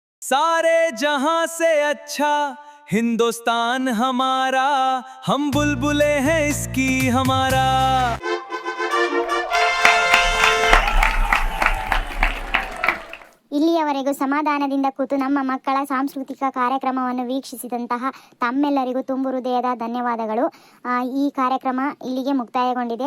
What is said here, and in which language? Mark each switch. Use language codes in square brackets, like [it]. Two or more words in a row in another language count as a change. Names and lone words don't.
[hi] सारे जहां से अच्छा हिंदुस्तान हमारा, हम बुलबुले हैं इसकी हमारा। [kn] ಇಲ್ಲಿಯವರೆಗೂ ಸಮಾಧಾನದಿಂದ ಕೂತು ನಮ್ಮ ಮಕ್ಕಳ ಸಾಂಸ್ಕೃತಿಕ ಕಾರ್ಯಕ್ರಮವನ್ನು ವೀಕ್ಷಿಸಿದಂತಹ ತಮ್ಮೆಲ್ಲರಿಗೂ ತುಂಬು ಹೃದಯದ ಧನ್ಯವಾದಗಳು. ಈ ಕಾರ್ಯಕ್ರಮ ಇಲ್ಲಿಗೆ ಮುಕ್ತಾಯಗೊಂಡಿದೆ.